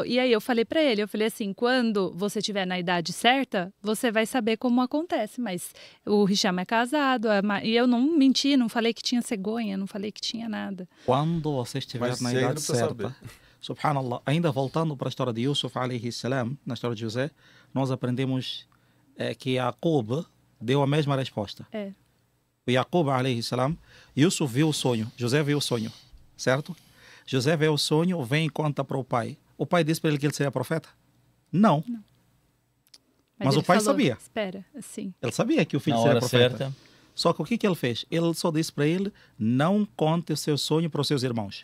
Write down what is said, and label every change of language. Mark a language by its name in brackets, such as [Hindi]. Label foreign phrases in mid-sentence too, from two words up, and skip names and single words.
[Portuguese] E aí eu falei pra ele, eu falei assim, quando você estiver na idade certa, você vai saber como acontece. Mas o Hisham é casado. E eu não menti, não falei que tinha cegonha, não falei que tinha nada. Quando você estiver na idade certa, Subhanallah, ainda voltando para a história de Yusuf [Arabic] عليه السلام, [Portuguese] na história de José, nós aprendemos que Jacob deu a mesma resposta. O Jacob [Arabic] عليه السلام, [Portuguese] Yusuf viu o sonho, José viu o sonho, certo? José vê o sonho, vem e conta para o pai. O pai disse para ele que ele seria profeta? Não. Mas o pai sabia. Espera, assim. Ele sabia que o filho Na seria hora profeta. certa. Só que o que ele fez? Ele só disse para ele, não conte o seu sonho para os seus irmãos.